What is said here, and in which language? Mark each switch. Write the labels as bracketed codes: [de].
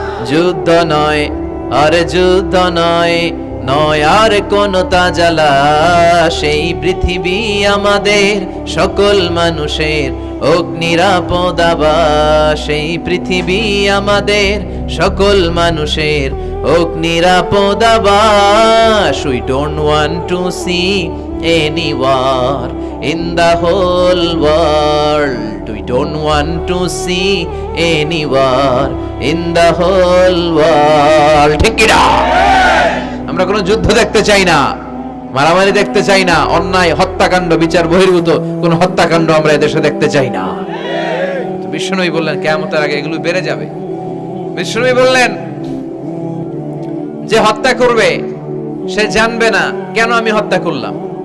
[bn] যুদ্ধ নয় আরে যুদ্ধ নয়, নয় আর কোন তাজালা, সেই পৃথিবী আমাদের সকল মানুষের অগ্নিরাপদ আবাস, সেই পৃথিবী আমাদের সকল মানুষের অগ্নিরাপদ আবাস। [en] We don't want to see any war in the whole world. We don't want to see any war in the whole world. [bn] ঠিক কি না? আমরা কোনো যুদ্ধ দেখতে চাই না, মারামারি দেখতে চাই না, অন্যায় হত্যাকাণ্ড বিচার বহির্ভূত কোন হত্যাকাণ্ড আমরা এদেশে দেখতে চাই না। তো বিশ্বনবী বললেন কিয়ামতের আগে এগুলো বেড়ে যাবে। বিশ্বনবী বললেন যে হত্যা করবে সে জানবে না কেন আমি হত্যা করলাম।